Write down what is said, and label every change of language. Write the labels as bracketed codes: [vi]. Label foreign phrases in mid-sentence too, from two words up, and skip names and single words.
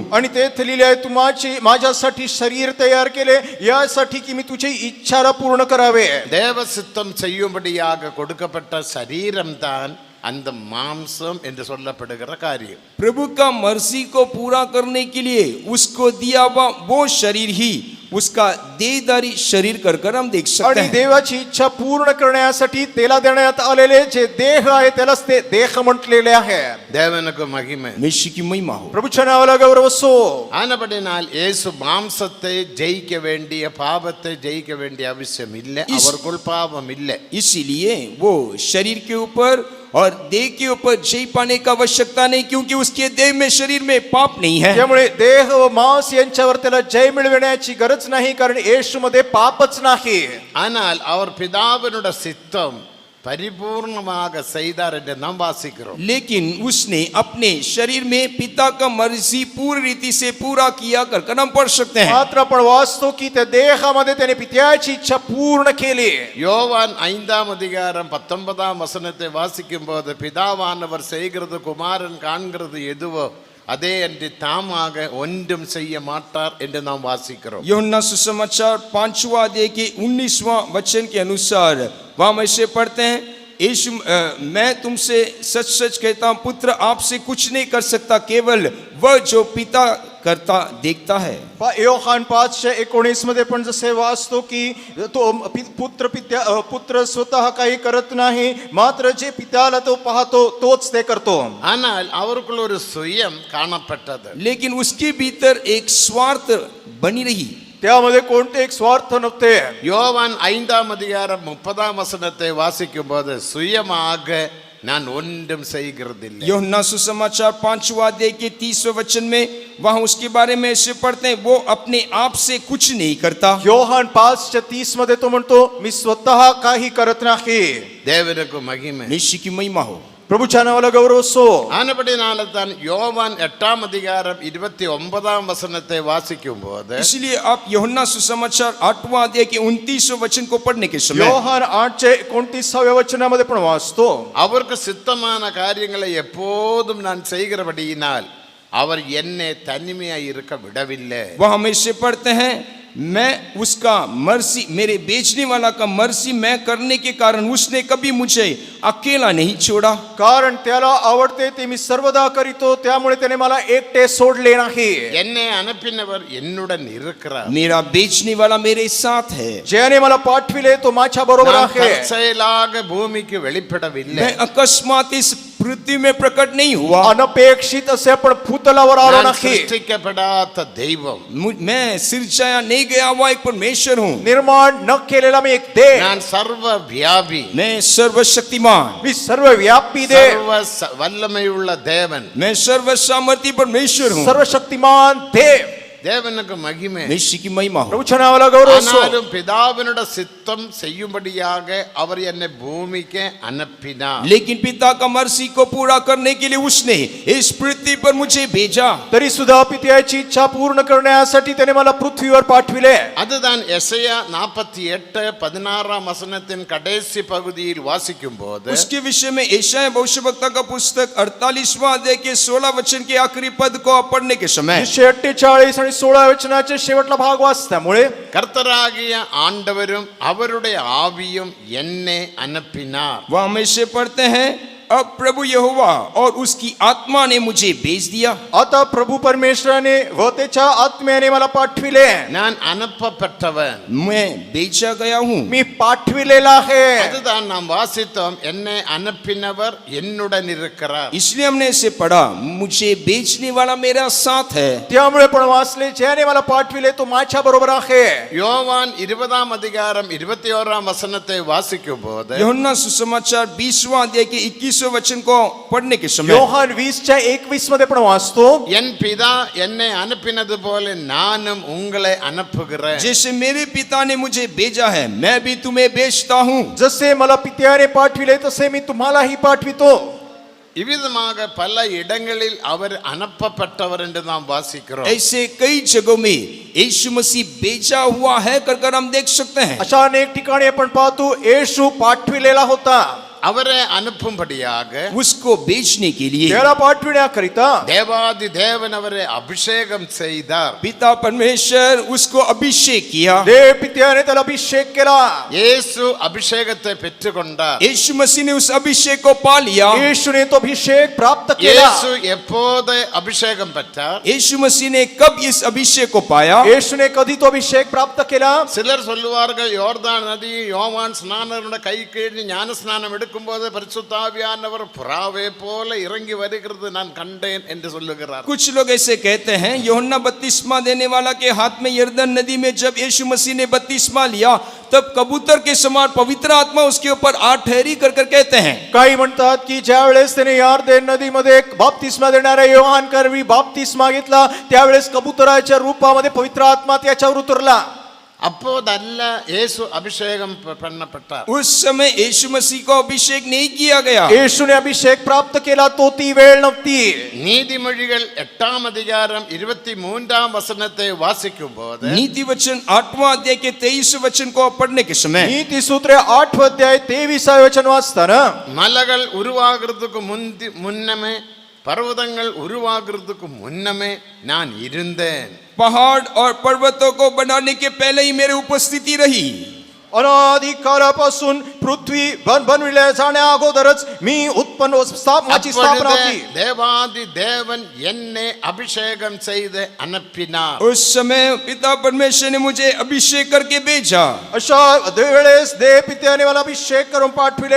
[mr] आणि तेथे लिहिले आहे, तू माझ्यासाठी शरीर तयार केले यासाठी की मी तुझी इच्छाला पूर्ण करावे. [ta] தேவ சித்தம் செய்யும்படியாக கொடுக்கப்பட்ட சரீரம் தான் அந்த மாம்சம் என்று சொல்லப்படுகிற காரியம். [hi] प्रभु का मर्जी को पूरा करने के लिए उसको दिया हुआ वो शरीर ही उसका देहधारी शरीर कर हम देख सकते [mr] आणि [hi] हैं. [mr] देवाची इच्छा पूर्ण करण्यासाठी त्याला देण्यात आलेले जे देह आहे त्यालाच ते देह म्हटलेले आहे. [ta] தேவனுக்கு மகிமை. [hi] मसीह की महिमा हो. [mr] प्रभूच्या नावाला गौरव असो. [ta] ஆனபடினால் இயேசு மாம்சத்தை ஜெயிக்க வேண்டிய, பாவத்தை ஜெயிக்க வேண்டிய அவசியம் இல்லை. அவருக்குள் பாவம் இல்லை. [hi] इसीलिए वो शरीर के ऊपर और देह के ऊपर जय पाने का आवश्यकता नहीं, क्योंकि उसके देह में, शरीर में पाप नहीं है. [mr] त्यामुळे देह व मांस यांच्यावर त्याला जय मिळविण्याची गरज नाही, कारण येशूमध्ये पापच नाही. [ta] ஆனால் அவர் பிதாவினுடைய சித்தம் பரிபூர்ணமாக செய்தார் என்று நாம் வாசிக்கிறோம். [hi] लेकिन उसने अपने शरीर में पिता का मर्जी पूरी रीति से पूरा किया कर हम पढ़ सकते हैं. [mr] मात्र आपण वाचतो की त्या देहामध्ये त्याने पित्याची इच्छा पूर्ण केली. [ta] யோவான் 5ஆம் அதிகாரம் 19ஆம் வசனத்தை வாசிக்கும் போது, பிதாவானவர் செய்கிறது குமாரன் காண்கிறது எதுவோ அதே அன்றி தாமாக ஒன்றும் செய்ய மாட்டார் என்று நாம் வாசிக்கிறோம். [hi] यूहन्ना सुसमाचार 5वां अध्याय के 19वां वचन के अनुसार वहां हम ऐसे पढ़ते हैं, यीशु मैं तुमसे सच सच कहता हूं, पुत्र आपसे कुछ नहीं कर सकता, केवल वह जो पिता करता देखता है. [mr] योहान 5:19 मध्ये पण जसे वाचतो की तो पुत्र स्वतः काही करत नाही, मात्र जे पित्याला तो पाहतो तोच ते करतो. [ta] ஆனால் அவருக்குள் ஒரு சுயம் காணப்பட்டது. [hi] लेकिन उसके भीतर एक स्वार्थ बनी रही. [mr] त्यामध्ये कोणते एक स्वार्थ नव्हते. [ta] யோவான் 5ஆம் அதிகாரம் 30ஆம் வசனத்தை வாசிக்கும் போது, சுயமாக நான் ஒன்றும் செய்கிறதில்லை. [hi] यूहन्ना सुसमाचार 5वां अध्याय के 30वें वचन में वहां उसके बारे में ऐसे पढ़ते हैं, वो अपने आप से कुछ नहीं करता. [mr] योहान 5:30 मध्ये तो म्हणतो, मी स्वतः काही करत नाही. [ta] தேவனுக்கு மகிமை. [hi] मसीह की महिमा हो. [mr] प्रभूच्या नावाला गौरव असो. [ta] ஆனபடினால தான் யோவான் 8ஆம் அதிகாரம் 29ஆம் வசனத்தை வாசிக்கும் போது, [hi] इसलिए आप यूहन्ना सुसमाचार 8वां अध्याय के 29वें वचन को पढ़ने के समय [mr] योहान 8:29व्या वचनामध्ये पण वाचतो, [ta] அவருக்கு சித்தமான காரியங்களை எப்போதும் நான் செய்கிறபடியினால் அவர் என்னை தனிமையாய் இருக்க விடவில்லை. [hi] वह हमें से पढ़ते हैं, मैं उसका मर्जी, मेरे बेचने वाला का मर्जी मैं करने के कारण उसने कभी मुझे अकेला नहीं छोड़ा. [mr] कारण त्याला आवडते ते मी सर्वदा करीतो, त्यामुळे त्याने मला एकटे सोडले नाही. [ta] என்னை அனுப்பினவர் என்னுடன் இருக்கிறார். [hi] मेरा बेचने वाला मेरे साथ है. [mr] ज्याने मला पाठविले तो माझ्या बरोबर [ta] நான் [mr] आहे. [ta] தற்செயலாக பூமிக்கு வெளிப்படவில்லை. [hi] मैं अकस्मात इस पृथ्वी में प्रकट नहीं हुआ. [mr] अनपेक्षित असे आपण भूतलावर आलो [ta] நான் [mr] नाही. [ta] சிருஷ்டிக்கப்படாத தெய்வம். [hi] मैं सिरजाया नहीं गया हुआ एक परमेश्वर हूँ. [mr] निर्माण न केलेला मी एक देव. [ta] நான் சர்வ வியாபி. [hi] मैं सर्वशक्तिमान. [mr] मी सर्वव्यापी देव. [ta] சர்வ வல்லமையுள்ள தேவன். [hi] मैं सर्व सामर्थ्य परमेश्वर हूँ. [mr] सर्वशक्तिमान देव. [ta] தேவனுக்கு மகிமை. [hi] मसीह की महिमा हो. [mr] प्रभूच्या नावाला गौरव असो. [ta] ஆனாலும் பிதாவினுடைய சித்தம் செய்யும்படியாக அவர் என்னை பூமிக்கு அனுப்பினார். [hi] लेकिन पिता का मर्जी को पूरा करने के लिए उसने इस पृथ्वी पर मुझे भेजा. [mr] तरी सुद्धा पित्याची इच्छा पूर्ण करण्यासाठी त्याने मला पृथ्वीवर पाठविले. [ta] அதுதான் எசையா 48:16 வசனத்தின் கடைசி பகுதியில் வாசிக்கும் போது, [hi] उसके विषय में यशायाह भविष्यवक्ता का पुस्तक 48वां अध्याय के 16 वचन के आखिरी पद को आप पढ़ने के समय [mr] 48 आणि 16 वचनाचे शेवटला भाग वाचल्यामुळे, [ta] கர்த்தராகிய ஆண்டவரும் அவருடைய ஆவியும் என்னை அனுப்பினார். [hi] वहां में से पढ़ते हैं, अब प्रभु यहोवा और उसकी आत्मा ने मुझे भेज दिया. [mr] आता प्रभू परमेश्वराने व त्याच्या आत्म्याने मला पाठविले. [ta] நான் அனுப்பப்பட்டவன். [hi] मैं भेजा गया हूँ. [mr] मी पाठविलेला आहे. [ta] அதுதான் நாம் வாசித்தோம், என்னை அனுப்பினவர் என்னுடன் இருக்கிறார். [hi] इसलिए हमने इसे पढ़ा, मुझे बेचने वाला मेरा साथ है. [mr] त्यामुळे पण वाचले, ज्याने मला पाठविले तो माझ्या बरोबर आहे. [ta] யோவான் 20ஆம் அதிகாரம் 21ஆம் வசனத்தை வாசிக்கும் போது, [hi] यूहन्ना सुसमाचार 20वां अध्याय के 21वें वचन को पढ़ने के समय [mr] योहान 20:21 मध्ये पण वाचतो, [ta] என் பிதா என்னை அனுப்பினது போல நானும் உங்களை அனுப்புகிறேன். [hi] जैसे मेरे पिता ने मुझे भेजा है, मैं भी तुम्हें भेजता हूँ. [mr] जसे मला पित्याने पाठविले तसे मी तुम्हालाही पाठवितो. [ta] இவ்விதமாக பல இடங்களில் அவர் அனுப்பப்பட்டவர் என்று நாம் வாசிக்கிறோம். [hi] ऐसे कई जगहों में यीशु मसीह भेजा हुआ है कर हम देख सकते हैं. [mr] अशा अनेक ठिकाणी आपण पाहतो येशू पाठविलेला होता. [ta] அவரை அனுப்பும்படியாக [hi] उसको भेजने के लिए [mr] त्याला पाठविण्याकरिता [ta] தேவாதி தேவன் அவரை அபிஷேகம் செய்தார். [hi] पिता परमेश्वर उसको अभिषेक किया। [mr] देव पित्याने त्याला अभिषेक केला. [ta] இயேசு அபிஷேகத்தை பெற்றுக்கொண்டார். [hi] यीशु मसीह ने उस अभिषेक को पा लिया। [mr] येशूने तो अभिषेक प्राप्त केला. [ta] இயேசு எப்போது அபிஷேகம் பெற்றார்? [hi] यीशु मसीह ने कब इस अभिषेक को पाया? [mr] येशूने कधी तो अभिषेक प्राप्त केला. [ta] சிலர் சொல்லுவார்கள் யோர்தான் நதி யோவான் ஸ்நானருடைய கை கீழ் ஞான ஸ்நானம் எடுக்கும்போது பரிசுத்த ஆவியானவர் புறாவே போல இறங்கி வருகிறது நான் கண்டேன் என்று சொல்லுகிறார். [hi] कुछ लोग ऐसे कहते हैं यूहन्ना बपतिस्मा देने वाला के हाथ में यरदन नदी में जब यीशु मसीह ने बपतिस्मा लिया तब कबूतर के समान पवित्र आत्मा उसके ऊपर आ ठहरी कर कहते हैं. [mr] काही म्हणतात की ज्या वेळेस त्याने यार्देन नदीमध्ये बाप्तिस्मा देणाऱ्या योहान करवी बाप्तिस्मा घेतला त्यावेळेस कबुतराच्या रूपामध्ये पवित्र आत्मा त्याच्यावर उतरला. [ta] அப்போதல்ல இயேசு அபிஷேகம் பண்ணப்பட்டார். [hi] उस समय यीशु मसीह को अभिषेक नहीं किया गया. [mr] येशूने अभिषेक प्राप्त केला तो ती वेळ नव्हती. [ta] நீதிமொழிகள் 8ஆம் அதிகாரம் 23ஆம் வசனத்தை வாசிக்கும்போது [hi] नीति वचन 8वां अध्याय के 23 वचन को पढ़ने के समय [mr] नीति सूत्रे 8 अध्याय 23 वचन वाचताना [ta] மலைகள் உருவாகிறதுக்கு முன்னமே பர்வதங்கள் உருவாகிறதுக்கு முன்னமே நான் இருந்தேன். [hi] पहाड़ और पर्वतों को बनाने के पहले ही मेरी उपस्थिति रही. [mr] अनादि कालापासून पृथ्वी बनविल्या जाण्या अगोदरच मी उत्पन्न स्थापनाची स्थापना [ta] அப்பொழுது [mr] केली. [ta] தேவாதி தேவன் என்னை அபிஷேகம் செய்து அனுப்பினார். [hi] उस समय पिता परमेश्वर ने मुझे अभिषेक करके भेजा. [mr] अशा वेळेस देव पित्याने मला अभिषेक करून पाठविले.